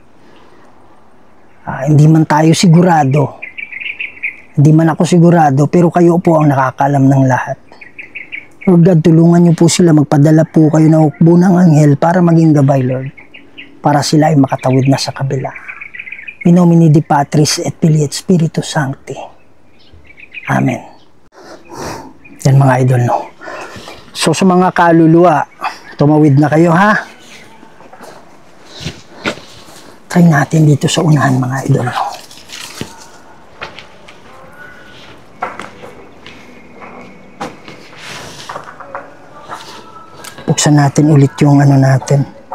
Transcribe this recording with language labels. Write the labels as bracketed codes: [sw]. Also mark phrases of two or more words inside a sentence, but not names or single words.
[tl] Hindi man tayo sigurado. Hindi man ako sigurado, pero kayo po ang nakakalam ng lahat. Lord God, tulungan niyo po sila. Magpadala po kayo ng hukbo ng anghel para maging gabay, Lord. Para sila ay makatawid na sa kabila. [la] In nomine Dei Patris et Filii et Spiritus Sancti. [tl] Amen. Yan mga idol, no? So sa mga kaluluwa, tumawid na kayo, ha? Try natin dito sa unahan, mga idol, no? Buksan natin ulit yung ano natin.